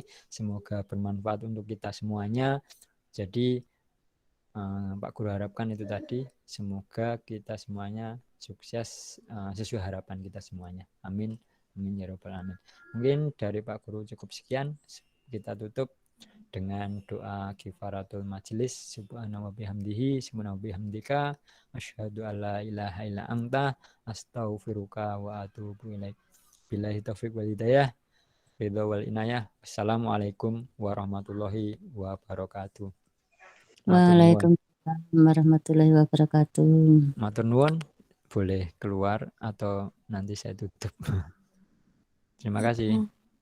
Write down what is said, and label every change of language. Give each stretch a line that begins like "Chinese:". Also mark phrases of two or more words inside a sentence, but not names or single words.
Indonesian: Semoga bermanfaat untuk kita semuanya. Jadi Pak Guru harapkan itu tadi. Semoga kita semuanya sukses sesuai harapan kita semuanya.
Arabic: آمين. آمين يا رب العالمين.
Indonesian: Mungkin dari Pak Guru cukup sekian. Kita tutup dengan doa kifaratul majelis.
Arabic: سبحانه وبحمده، سبحانه وبحمدك، أشهد أن لا إله إلا أنت، أستغفرك وأتوب إليك. بالله التوفيق والهداية، الرضا والعناية. السلام عليكم ورحمة الله وبركاته. وعليكم السلام ورحمة الله وبركاته.
Javanese: Matur nuwun,
Indonesian: boleh keluar atau nanti saya tutup. Terima kasih.